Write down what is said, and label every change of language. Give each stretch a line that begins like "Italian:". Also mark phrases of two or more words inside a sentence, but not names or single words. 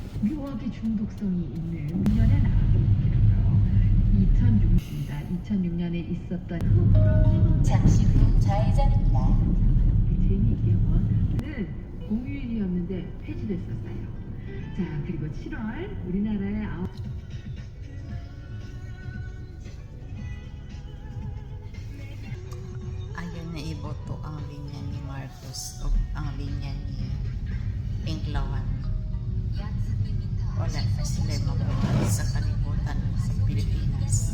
Korean: 묘하게 중독성이 있는 6년에 나왔더라고요. 2006년에 있었던 잠시 후 좌회전입니다. 재미있게 한번은 공휴일이었는데 폐지됐었어요. 자, 그리고 7월 우리나라의
Cebuano: Ayun, naiboto ang linya ni Marcos o ang linya ni Pinklawan. Wala na sila mabuhat sa kalibutan sa Pilipinas.